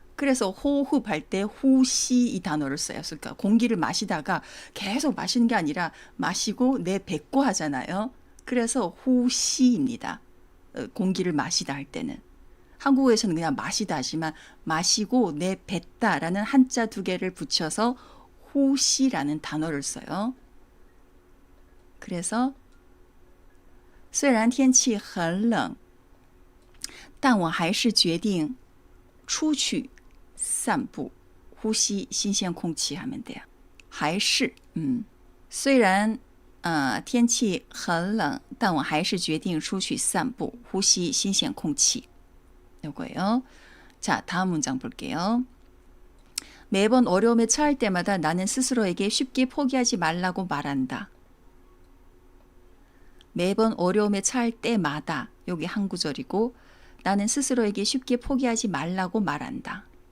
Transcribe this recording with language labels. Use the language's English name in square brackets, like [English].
[Korean] 그래서 호흡할 때 후시 이 단어를 써요. 그러니까 공기를 마시다가 계속 마시는 게 아니라 마시고 내뱉고 하잖아요. 그래서 후시입니다. 공기를 마시다 할 때는. 한국어에서는 그냥 마시다 하지만 마시고 내뱉다라는 한자 두 개를 붙여서 후시라는 단어를 써요. [Chinese] 그래서 虽然天气很冷但我还是决定出去散步呼吸新鲜空气 [Korean] 하면 돼요. [Chinese] 还是虽然天气很冷但我还是决定出去散步呼吸新鲜空气 [Korean] 요거예요. 자, 다음 문장 볼게요. 매번 어려움에 처할 때마다 나는 스스로에게 쉽게 포기하지 말라고 말한다. 매번 어려움에 처할 때마다 여기 한 구절이고 나는 스스로에게 쉽게 포기하지 말라고 말한다.